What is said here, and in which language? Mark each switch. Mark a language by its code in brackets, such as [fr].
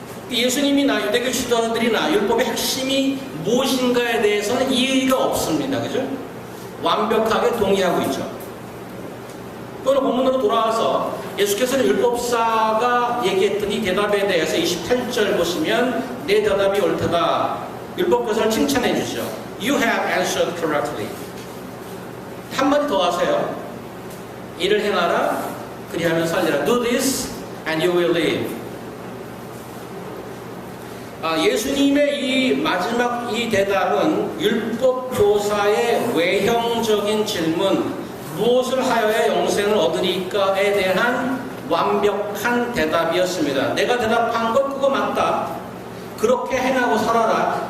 [ko] 예수님이나 유대교 지도자들이나 율법의 핵심이 무엇인가에 대해서는 이의가 없습니다. 그죠? 완벽하게 동의하고 있죠. 오늘 본문으로 돌아와서 예수께서는 율법사가 얘기했던 이 대답에 대해서 28절 보시면 내 대답이 옳다다. 율법교사를 칭찬해 주죠. [en] You have answered correctly. [ko] 한마디 더 하세요. 이를 행하라. 그리하면 살리라. [en] Do this and you will live. [ko] 예수님의 이 마지막 이 대답은 율법교사의 외형적인 질문, 무엇을 하여야 영생을 얻으리까에 대한 완벽한 대답이었습니다. 내가 대답한 것 그거 맞다. 그렇게 행하고 살아라.